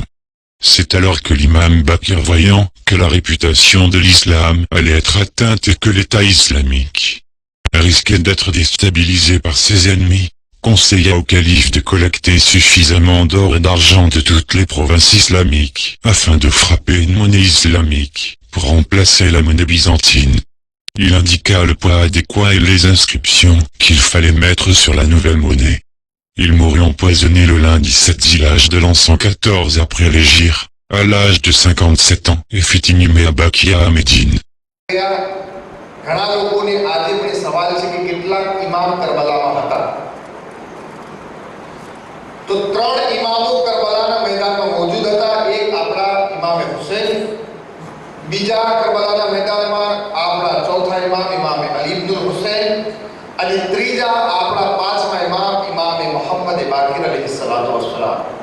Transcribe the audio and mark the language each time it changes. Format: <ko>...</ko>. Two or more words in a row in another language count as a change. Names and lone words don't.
<fr>C'est alors que l'imam Bakir, voyant que la réputation de l'islam allait être atteinte et que l'État islamique risquait d'être déstabilisé par ses ennemis, conseilla au calife de collecter suffisamment d'or et d'argent de toutes les provinces islamiques, afin de frapper une monnaie islamique, pour remplacer la monnaie byzantine. Il indiqua le poids adéquat et les inscriptions qu'il fallait mettre sur la nouvelle monnaie. Il mourut empoisonné le lundi 7 Zilhadj de l'an 114 après l'hégire, à l'âge de 57 ans, et fut inhumé à Bakia à Médine.</fr> <gu>ઘણા લોકોને આજે પણ સવાલ છે કે કેટલાક ઇમામ કરબલામાં હતા. તો ત્રણ ઇમામો કરબલાના મેદાનમાં મોજૂદ હતા. એક આપણા ઇમામે હુસૈન, બીજા કરબલાના મેદાનમાં આપણા ચોથા ઇમામ ઇમામે અલી ઇબ્નુલ હુસૈન, અને ત્રીજા આપણા પાંચમા ઇમામ ઇમામે મુહમ્મદ બાકિર</gu> <ar>عليه الصلاة والسلام.</ar>